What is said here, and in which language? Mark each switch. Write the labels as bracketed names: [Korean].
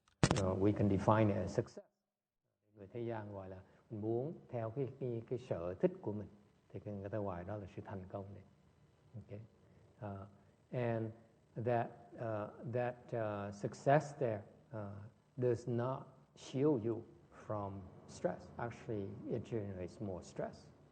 [English] we can define it as success. [Vietnamese] Người thế gian gọi là mình muốn theo cái sở thích của mình, thì người ta gọi đó là sự thành công đấy. [English] Okay. And that success there does not shield you from stress. Actually, it generates more stress.